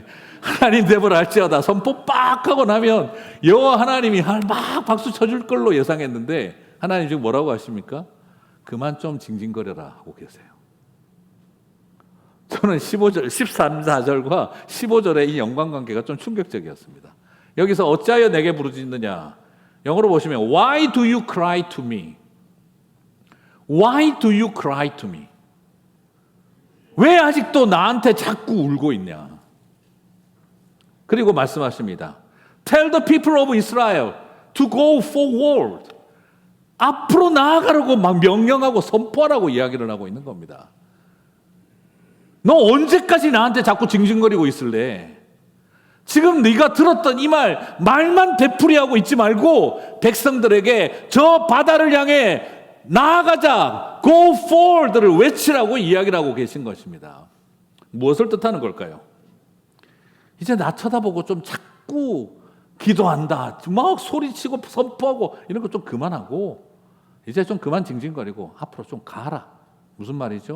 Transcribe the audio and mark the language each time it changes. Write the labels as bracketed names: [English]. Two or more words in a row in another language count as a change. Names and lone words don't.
[Korean] 하나님 됨을 알지어다 선포 빡 하고 나면 여호와 하나님이 막 박수 쳐줄 걸로 예상했는데 하나님 지금 뭐라고 하십니까? 그만 좀 징징거려라 하고 계세요. 저는 15절, 13, 4절과 15절의 이 연관관계가 좀 충격적이었습니다. 여기서 어찌하여 내게 부르짖느냐? 영어로 보시면 [English] Why do you cry to me? Why do you cry to me? [Korean] 왜 아직도 나한테 자꾸 울고 있냐? 그리고 말씀하십니다. [English] Tell the people of Israel to go forward. [Korean] 앞으로 나아가라고 막 명령하고 선포하라고 이야기를 하고 있는 겁니다. 너 언제까지 나한테 자꾸 징징거리고 있을래? 지금 네가 들었던 이 말만 되풀이하고 있지 말고 백성들에게 저 바다를 향해 나아가자, [English] go forward [Korean] 를 외치라고 이야기를 하고 계신 것입니다. 무엇을 뜻하는 걸까요? 이제 나 쳐다보고 좀 자꾸 기도한다, 막 소리치고 선포하고 이런 거 좀 그만하고 이제 좀 그만 징징거리고 앞으로 좀 가라. 무슨 말이죠?